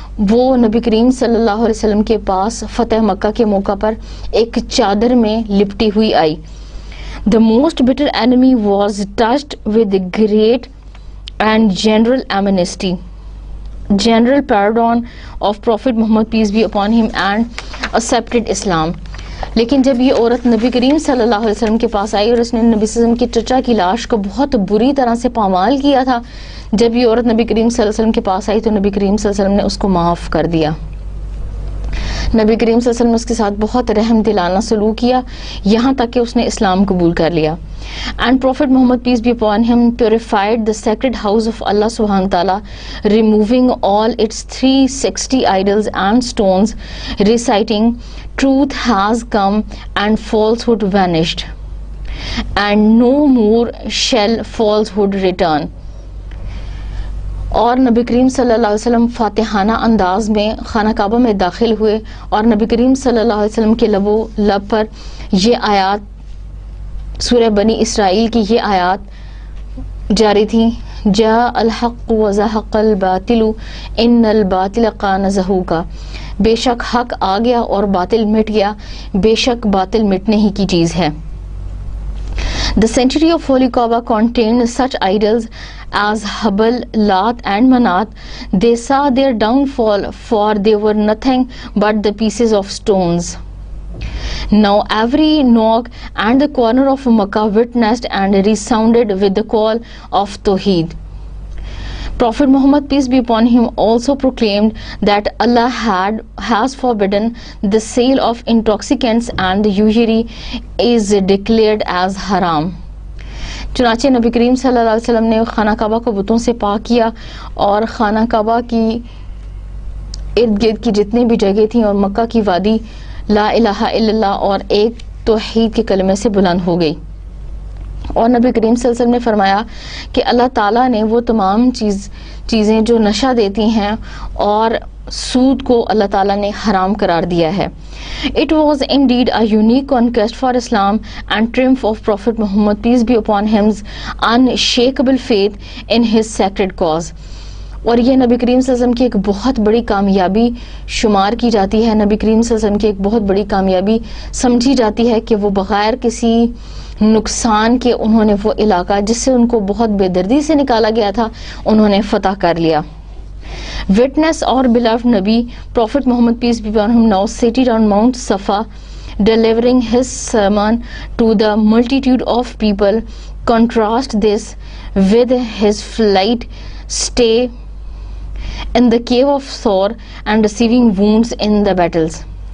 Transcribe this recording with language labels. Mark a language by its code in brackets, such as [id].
[ur] وہ نبی کریم صلی اللہ علیہ وسلم کے پاس فتح مکہ کے موقع پر ایک چادر میں لپٹی ہوئی آئی. [en] The most bitter enemy was touched with the great and general amnesty, general pardon of Prophet Muhammad, peace be upon him, and accepted Islam. [ur] لیکن جب یہ عورت نبی کریم صلی اللہ علیہ وسلم کے پاس آئی اور اس نے نبی صلی اللہ علیہ وسلم کی چچا کی لاش کو بہت بری طرح سے پامال کیا تھا، جب یہ عورت نبی کریم صلی اللہ علیہ وسلم کے پاس آئی تو نبی کریم صلی اللہ علیہ وسلم نے اس کو معاف کر دیا. نبی کریم صلی اللہ علیہ وسلم نے اس کے ساتھ بہت رحم دلانہ سلوک کیا، یہاں تک کہ اس نے اسلام قبول کر لیا. [en] And Prophet Muhammad, peace be upon him, purified the sacred house of Allah subhanahu wa ta'ala, removing all its 360 idols and stones, reciting, truth has come and falsehood vanished, and no more shall falsehood return. [ur] اور نبی کریم صلی اللہ علیہ وسلم فاتحانہ انداز میں خانہ کعبہ میں داخل ہوئے اور نبی کریم صلی اللہ علیہ وسلم کے لب پر یہ آیات، سورہ بنی اسرائیل کی یہ آیات جاری تھیں: [ar] جاء الحق وزهق الباطل ان الباطل کان زہوقا، [ur] بے شک حق آ گیا اور باطل مٹ گیا، بے شک باطل مٹنے ہی کی چیز ہے. [en] The sanctuary of Holy Kaaba contained such idols as Hubal, Lat and Manat. They saw their downfall, for they were nothing but the pieces of stones. Now every nook and the corner of Makkah witnessed and resounded with the call of Tawheed. Prophet Muhammad, peace be upon him, also proclaimed that Allah has forbidden the sale of intoxicants and the usury is declared as haram. [ur] چنانچہ نبی کریم صلی اللہ علیہ وسلم نے خانہ کعبہ کو بتوں سے پاک کیا اور خانہ کعبہ کی ارد گرد کی جتنی بھی جگہ تھیں اور مکہ کی وادی لا الہ الا اللہ اور ایک توحید کے کلمے سے بلند ہو گئی. اور نبی کریم صلی اللہ علیہ وسلم نے فرمایا کہ اللہ تعالیٰ نے وہ تمام چیزیں جو نشہ دیتی ہیں اور سود کو اللہ تعالیٰ نے حرام قرار دیا ہے. [en] It was indeed a unique conquest for Islam and triumph of Prophet Muhammad, peace be upon him's unshakable faith in his sacred cause. [ur] اور یہ نبی کریم صلی اللہ علیہ وسلم کی ایک بہت بڑی کامیابی شمار کی جاتی ہے. نبی کریم صلی اللہ علیہ وسلم کی ایک بہت بڑی کامیابی سمجھی جاتی ہے کہ وہ بغیر کسی نقصان کے انہوں نے وہ علاقہ جس سے ان کو بہت بے دردی سے نکالا گیا تھا انہوں نے فتح کر لیا. [en] Witness our beloved Nabi, Prophet Muhammad, peace be upon him, now seated on Mount Safa, delivering his sermon to the multitude of people. Contrast this with his flight, stay in the cave of Thor and receiving wounds in the battles.